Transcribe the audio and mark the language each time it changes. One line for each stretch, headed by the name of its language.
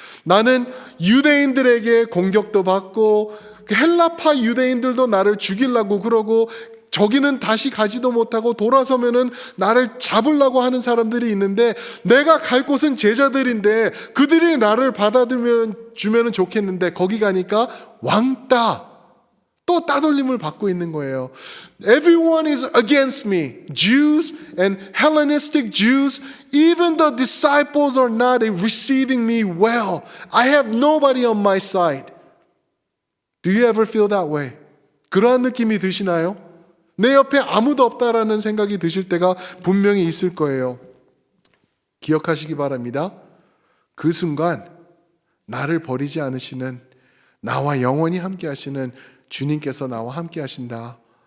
Korean: 나는 유대인들에게 공격도 받고 헬라파 유대인들도 나를 죽이려고 그러고, 저기는 다시 가지도 못하고 돌아서면은 나를 잡으려고 하는 사람들이 있는데, 내가 갈 곳은 제자들인데 그들이 나를 주면은 좋겠는데 거기 가니까 왕따, 또 따돌림을 받고 있는 거예요.
English: Everyone is against me. Jews and Hellenistic Jews, even the disciples are not receiving me well. I have nobody on my side. Do you ever feel that way?
Korean: 그러한 느낌이 드시나요? 내 옆에 아무도 없다라는 생각이 드실 때가 분명히 있을 거예요. 기억하시기 바랍니다. 그 순간 나를 버리지 않으시는, 나와 영원히 함께 하시는 주님께서 나와 함께 하신다.